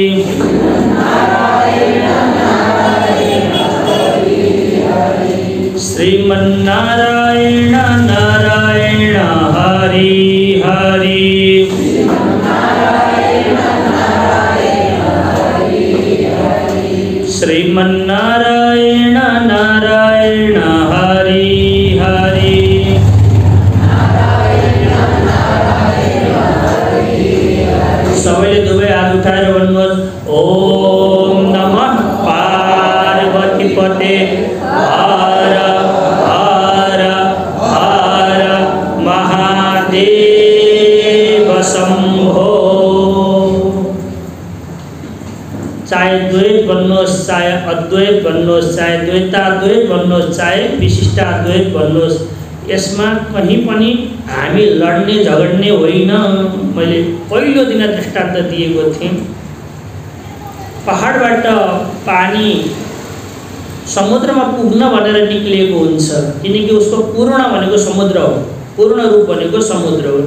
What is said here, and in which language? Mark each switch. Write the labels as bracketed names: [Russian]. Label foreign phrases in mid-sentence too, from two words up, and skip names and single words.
[Sanskrit] श्रीमन्नारायण नारायण हरि हरि, श्रीमन्नारायण नारायण हरि हरि, [Nepali] सबैले दुवै हात उठाएर भन्नुहोस्, [Sanskrit] ओम नमः पार्वती पते हर हर हर महादेव शम्भो। [Nepali] चाहे द्वैत भन्नुहोस्, चाहे अद्वैत भन्नुहोस्, चाहे द्वैताद्वैत भन्नुहोस्, चाहे विशिष्टाद्वैत भन्नुहोस्, यसमा कहीँ पनि हामी लड्ने झगड्ने होइन। मैले पहिलो दिन दृष्टान्त दिएको थिएँ, पहाडबाट पानी समुद्रमा पुग्न भनेर निक्लिएको हुन्छ, किनकि उसको पूर्ण भनेको समुद्र हो, पूर्ण रूप भनेको समुद्र हो।